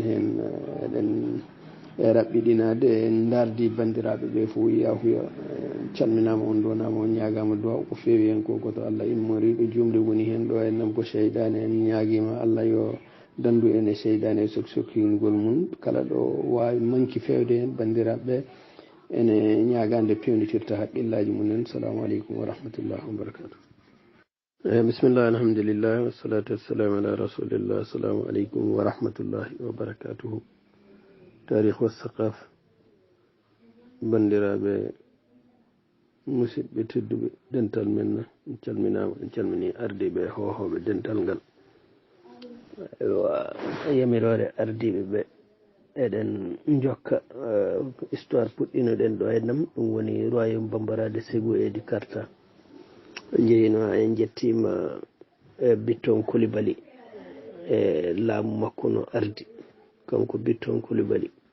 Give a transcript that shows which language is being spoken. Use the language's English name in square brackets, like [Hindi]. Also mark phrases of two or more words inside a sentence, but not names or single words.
[Fula] hen eɗen e raɓɓiɗinade en dardi bandiraɓe ɓe fo yahuya calminama on donama on ñagama duwaw ko feewi hen ko goto Allah immoriɗo jumde woni hen ɗo en nam ko seydane en ñaguima Allah yo dandu en e seydane e sokkingol mum kala ɗo wawi manki fewde hen bandiraɓe ene ñagande pewnitirta haqqillaji mumen. [Arabic] السلام عليكم ورحمة الله وبركاته. بسم الله الحمد لله والصلاة والسلام على رسول الله. السلام عليكم ورحمة الله وبركاته. تاريخ وثقافة [Fula] bandiraɓe musidɓe tedduɓe dental men en calminama en calmini ardiɓe e hohoɓe dental ngal yamirore ardiɓe ɓe eɗen jokka histoire puɗɗinoɗen ɗo e nam ɗum woni [French] royaume Bambara de Ségou et du Karta [Fula] jeeyino en jettima Bitton Coulibaly e laamu makko no ardi kanko Bitton Coulibaly